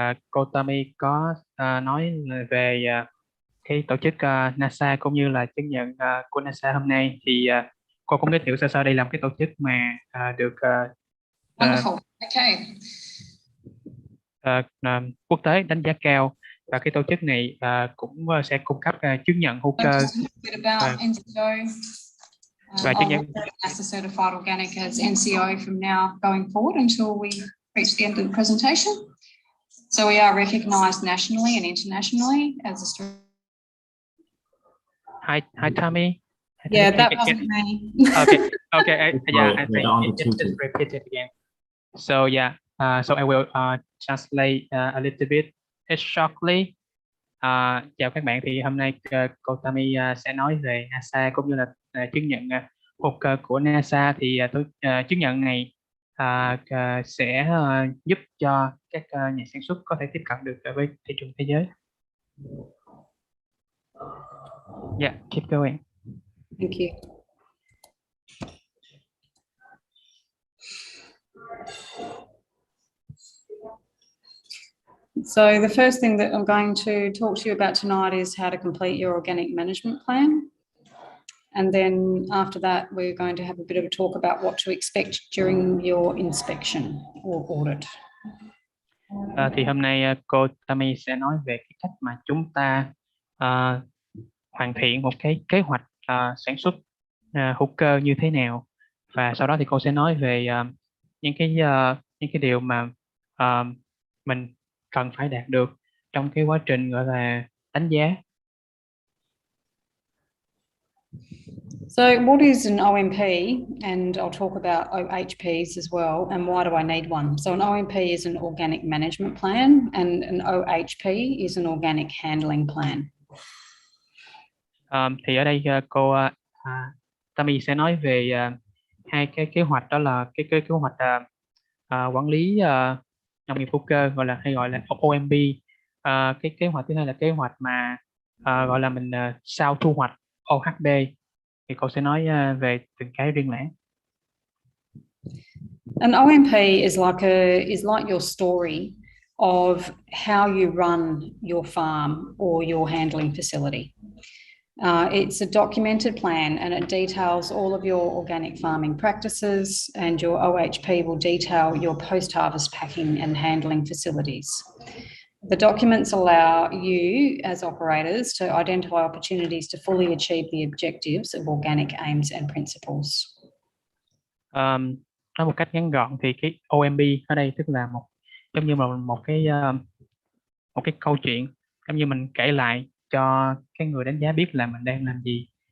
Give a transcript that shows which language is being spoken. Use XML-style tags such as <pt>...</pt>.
<vi>Cô Tommy có nói về cái tổ chức NASA cũng như là chứng nhận của NASA hôm nay. Thì cô cũng giới thiệu sơ sơ đây là một cái tổ chức mà được</vi> <en>Wonderful. Okay.</en> <vi>quốc tế đánh giá cao, và cái tổ chức này cũng sẽ cung cấp chứng nhận hữu cơ</vi> <en>About NCO.</en> <vi>và chứng nhận</vi> <en>NASAA Certified Organic as NCO from now going forward until we reach the end of the presentation. So we are recognised nationally and internationally as Australia. Hi Tommy. Yeah, that wasn't me. Okay. I think just repeat it again. So yeah, so I will translate a little bit shortly.</en> <vi>Chào các bạn, thì hôm nay cô Tammy sẽ nói về NASA cũng như là chứng nhận hữu cơ của NASA. Thì chứng nhận này sẽ giúp cho các nhà sản xuất có thể tiếp cận được với thị trường thế giới.</vi> <en>Yeah, keep going. Thank you. So the first thing that I'm going to talk to you about tonight is how to complete your organic management plan. And then after that, we're going to have a bit of a talk about what to expect during your inspection or audit.</en> <vi>Thì hôm nay cô Tammy sẽ nói về cái cách mà chúng ta hoàn thiện một cái kế hoạch sản xuất hữu cơ như thế nào, và sau đó thì cô sẽ nói về những cái điều mà mình cần phải đạt được trong cái quá trình gọi là đánh giá.</vi> <en>So what is an OMP? And I'll talk about OHPs as well, and why do I need one? So an OMP is an organic management plan, and an OHP is an organic handling plan.</en> <vi>Thì ở đây cô Tammy sẽ nói về hai cái kế hoạch, đó là cái kế hoạch quản lý nông nghiệp hữu cơ, hay gọi là OMP. Cái kế hoạch thứ hai là kế hoạch mà gọi là mình sau thu hoạch, OHP. Thì cô sẽ nói về từng cái riêng lẻ.</vi> <en>An OMP is like your story of how you run your farm or your handling facility. It's a documented plan, and it details all of your organic farming practices, and your OHP will detail your post-harvest packing and handling facilities. The documents allow you as operators to identify opportunities to fully achieve the objectives of organic aims and principles.</en> <vi>Nói một cách ngắn gọn thì cái OMP ở đây tức là giống như một cái câu chuyện, giống như mình kể lại cho cái người đánh giá biết là mình đang làm gì.</vi>